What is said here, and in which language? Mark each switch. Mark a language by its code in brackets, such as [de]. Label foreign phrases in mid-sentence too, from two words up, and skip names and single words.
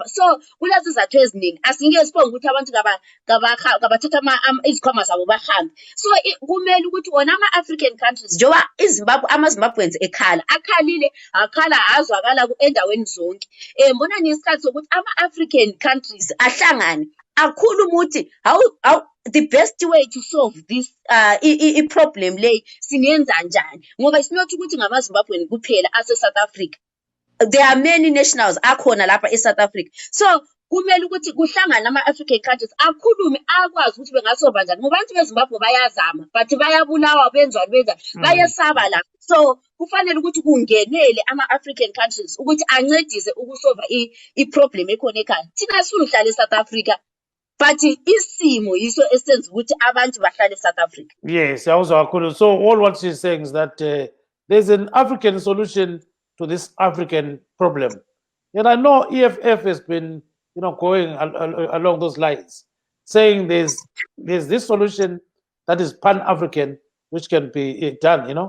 [nd] So kulezi zathu eziningi asingeke sibonge ukuthi abantu kabathatha izikhwama zabo bahambe. So kumele ukuthi wona ama-African countries njengoba amaZimbabweans akhalile akhala azwakala endaweni zonke. Mbona nesikhathi sokuthi ama-African countries ahlangane akhuluma ukuthi [en] how the best way to solve this problem [nd] lay singenza njani, ngoba isinothi ukuthi ngamaZimbabwean kuphela ase-South Africa. [en] There are many nationals [nd] akhona lapha [en] eSouth Africa. [nd] So kumele ukuthi kuhlangane ama-African countries akhulume akwazi ukuthi bengasolva njani, ngoba abantu beZimbabwe bayazama but bayabulawa benzani bayesaba lapha. So kufanele ukuthi kungenele ama-African countries ukuthi ancedise ukusolva i-problem ekhona ekhaya. Thina sifuna uhlala eSouth Africa but isimo yiso esenza ukuthi abantu bahlale eSouth Africa. [en] Yes, also cool. So all what she's saying is that there's an African solution to this African problem, and I know EFF has been, going along those lines, saying there's this solution that is pan-African which can be done.